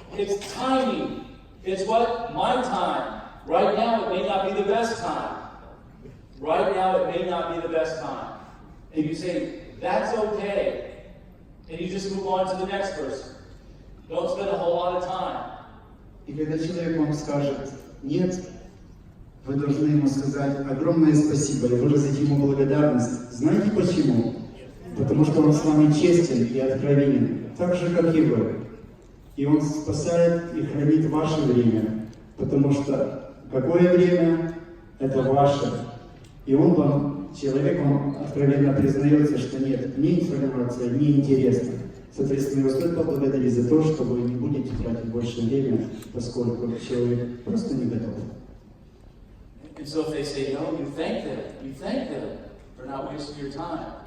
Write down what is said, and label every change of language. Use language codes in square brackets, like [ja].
[en] It's timing. It's what? My time. Right now, it may not be the best time. Right now, it may not be the best time. And you say, that's okay. And you just move on to the next person. Don't spend a whole lot of time. [ru] И когда человек вам скажет «нет», вы должны ему сказать огромное спасибо и выразить ему благодарность. Знаете почему? Потому что он с вами честен и откровенен, так же, как и вы. И он спасает и хранит ваше время, потому что какое время – это ваше. И он вам, человек, вам откровенно признается, что нет, мне информация не интересна. Соответственно, его стоит поблагодарить за то, что вы не будете тратить больше времени, поскольку человек просто не готов. [en] And so if they say no, you thank them for not wasting your time.